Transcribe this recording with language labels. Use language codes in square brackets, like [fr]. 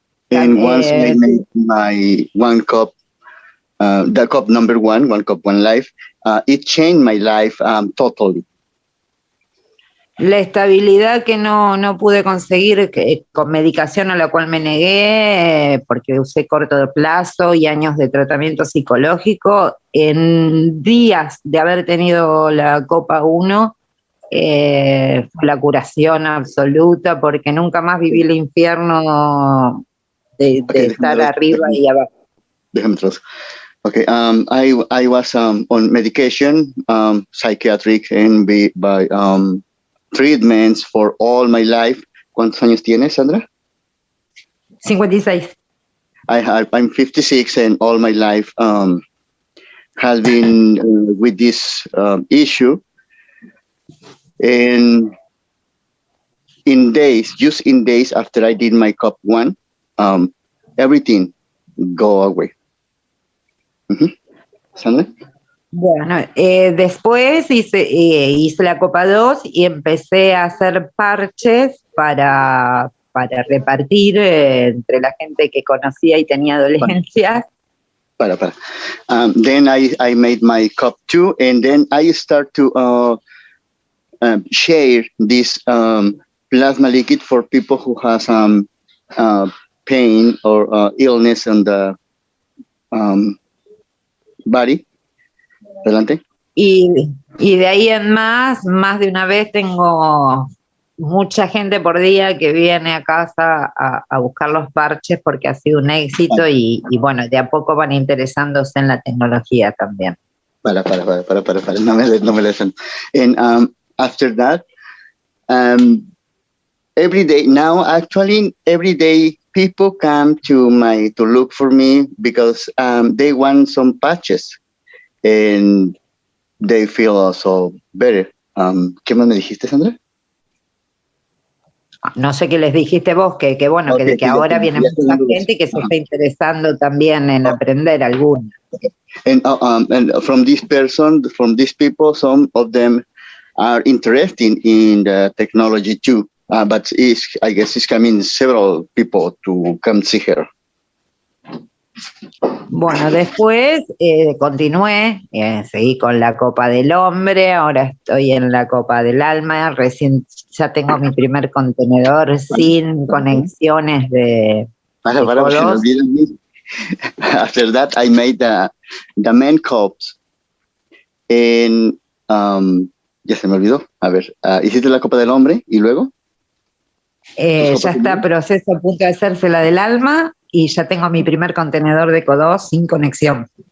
[en] And once I made my One Cup, the cup number 1, One Cup, One Life, it changed my life totally. [es] La estabilidad que no pude conseguir con medicación a la cual me negué, porque usé corto de plazo y años de tratamiento psicológico, en días de haber tenido la copa 1, fue la curación absoluta, porque nunca más viví el infierno de estar arriba y abajo. [en] Okay, I was on medication, psychiatric, and by treatments for all my life. [es] ¿Cuántos años tienes, Sandra? 56. [en] I'm 56, and all my life has been with this issue. And just in days after I did my cup 1, everything go away. [es] ¿Sandra? Bueno, después hice la copa 2 y empecé a hacer parches para repartir entre la gente que conocía y tenía dolencias. [en] Then I made my cup 2, and then I start to share this plasma liquid for people who has pain or illness in the body. [es] Adelante. Y de ahí en más de una vez tengo mucha gente por día que viene a casa a buscar los parches porque ha sido un éxito y bueno, de a poco van interesándose en la tecnología también. Para. No me listen. [en] And after that, every day now, actually, every day people come to look for me because they want some patches. And they feel also better. [es] ¿Qué más me dijiste, Sandra? No sé qué les dijiste vos, que bueno, okay, que ahora viene mucha gente que se está interesando también en aprender alguna. [en] And from these people, some of them are interested in the technology too. But I guess it's coming several people to come see her. [es] Bueno, después continué, seguí con la Copa del Hombre, ahora estoy en la Copa del Alma, recién ya tengo mi primer contenedor sin conexiones de codos. [en] After that, I made the main cups. [es] En, ya se me olvidó. A ver, hiciste la Copa del Hombre y luego. Ya está proceso a punto de hacerse la del Alma y ya tengo mi primer contenedor de codos sin conexión.